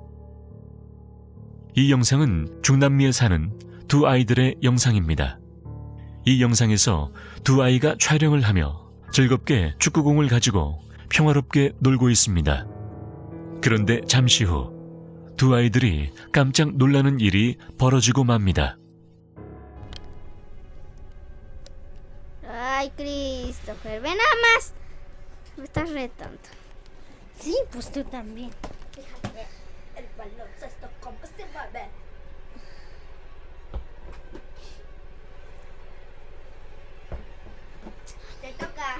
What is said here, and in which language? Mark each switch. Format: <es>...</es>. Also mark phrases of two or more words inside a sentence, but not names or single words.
<ko>이 영상은 중남미에 사는 두 아이들의 영상입니다. 이 영상에서 두 아이가 촬영을 하며 즐겁게 축구공을 가지고 평화롭게 놀고 있습니다. 그런데 잠시 후 두 아이들이 깜짝 놀라는 일이 벌어지고 맙니다.</ko> <es>Ay, Christopher, ven nada más. Me estás retando. Sí, pues tú también. Fíjate ver el baloncesto cómo se mueve. Te toca.</es>